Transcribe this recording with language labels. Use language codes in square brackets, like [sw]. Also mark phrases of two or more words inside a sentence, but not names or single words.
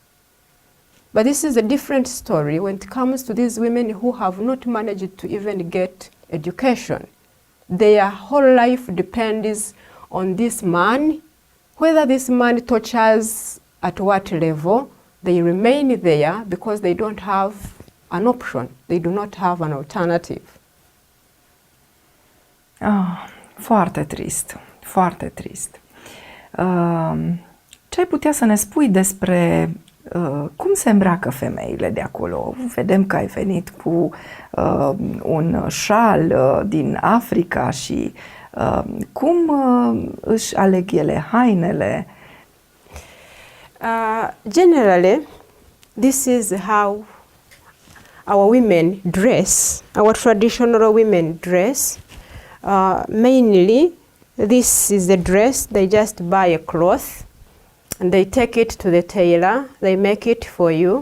[en] But this is a different story when it comes to these women who have not managed to even get education. Their whole life depends on this man. Whether this man touches at what level, they remain there because they don't have an option. They do not have an alternative. [ro] Foarte trist, foarte trist. Ce ai putea să ne spui despre cum se îmbracă femeile de acolo? Vedem că ai venit cu un șal din Africa și cum își aleg ele hainele? [en] Generally, this is how our women dress, our traditional women dress. Mainly, this is the dress, they just buy a cloth and they take it to the tailor, they make it for you.